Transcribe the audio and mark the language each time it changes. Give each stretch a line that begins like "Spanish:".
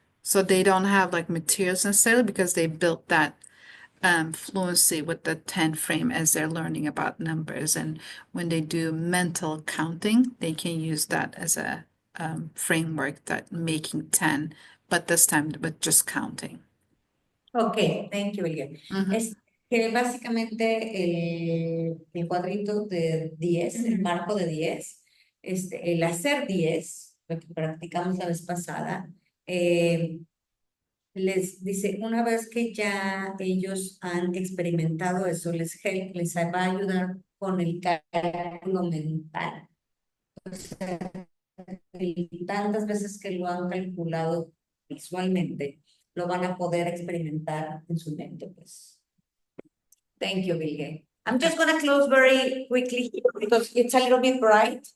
English: So they don't have like materials necessarily because they built that fluency with the 10 frame as they're learning about numbers. And when they do mental counting, they can use that as a framework that making 10, but this time with just counting. Ok, thank you, Miguel.
Spanish: Es que básicamente el cuadrito de 10, el marco de 10, el hacer 10, lo que practicamos la vez pasada, les dice, una vez que ya ellos han experimentado eso, les va a ayudar con el cálculo mental. O sea, y tantas veces que lo han calculado visualmente, lo van a poder experimentar en su mente, pues.
English: Thank you, Vilge. I'm just going to close very quickly here because it's a little bit bright.